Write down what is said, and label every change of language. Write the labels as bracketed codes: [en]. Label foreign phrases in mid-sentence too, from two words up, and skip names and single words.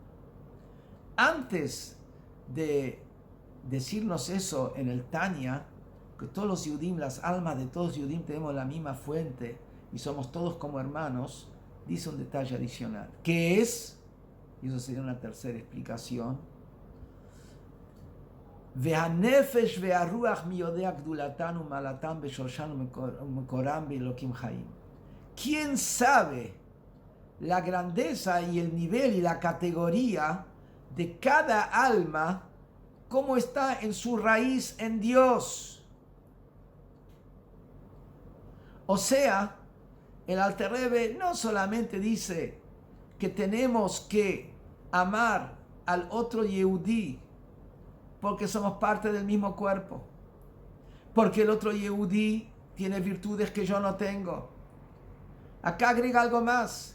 [es] Antes de decirnos eso en el Tanya, que todos los Yudim, las almas de todos los Yudim tenemos la misma fuente y somos todos como hermanos, dice un detalle adicional, que es, y eso sería una tercera explicación, [he] והנפש והרוח מי יודע גדולתן ומעלתן בשורשן ומקורן באלוקים חיים. [es] ¿Quién sabe la grandeza y el nivel y la categoría de cada alma, cómo está en su raíz en Dios? O sea, el Alter Rebbe no solamente dice que tenemos que amar al otro Yehudí porque somos parte del mismo cuerpo, porque el otro Yehudí tiene virtudes que yo no tengo, Acá agrega algo más.